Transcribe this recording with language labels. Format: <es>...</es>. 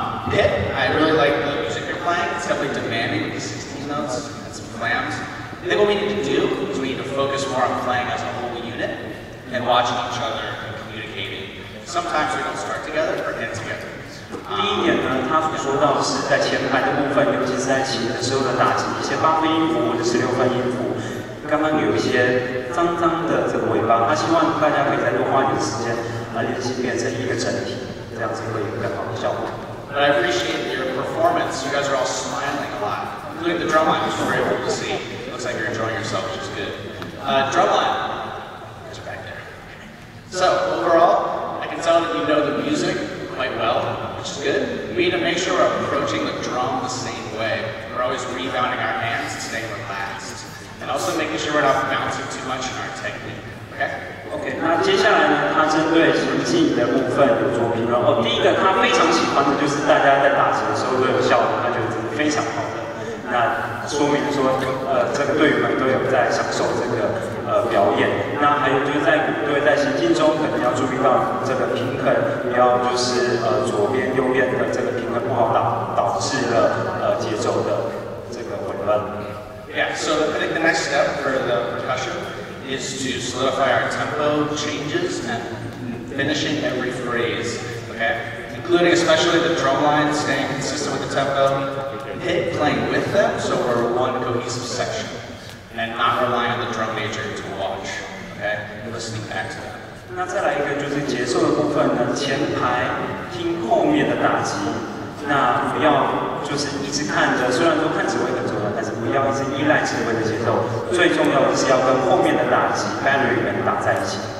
<en>Pit, I really like the music you're playing. It's definitely demanding with the 16 notes and some clams. I think what we need to do is we need to focus more on playing as a whole unit and watching each other and communicating. Sometimes we don't start together or end together.</en> <zh>第一点呢，他所说到的是在前排的部分，尤其是在起的时候的打击，一些8分音符或者16分音符，刚刚有一些脏脏的这个尾巴，他希望大家可以再多花一点时间来练习，变成一个整体，这样子会有更好的效果。</zh> <en>But I appreciate your performance. You guys are all smiling a lot, including the drum line, which is very cool to see. Looks like you're enjoying yourself, which is good. Drum line, you guys are back there. So overall, I can tell that you know the music quite well, which is good. We need to make sure we're approaching the drum the same way. We're always rebounding our hands and staying relaxed. And also making sure we're not bouncing too much in our technique.</en> <zh>OK, 那接下来呢，他针对行进的部分有做评论。第一个他非常喜欢的就是大家在打击的时候都有效果，他觉得这是非常好的。那说明说，这个队员们都有在享受这个表演。那还有就是在鼓队在行进中，可能要注意到这个平衡，不要就是左边右边的这个平衡不好导致了节奏的这个混乱。</zh> <en>Yeah, so I think the next step for the percussion is to solidify our tempo changes and finishing every phrase, okay? Including especially the drum line, staying consistent with the tempo, hit playing with them, so we're one cohesive section, and not relying on the drum major to watch, okay? And listening back to them.</en> <zh>那再来一个就是节奏的部分呢，前排听后面的打击，那不要就是一直看着，虽然说看指挥很重要，但是不要一直依赖指挥的节奏，最重要的是要跟后面的打击 battery 们打在一起。</zh>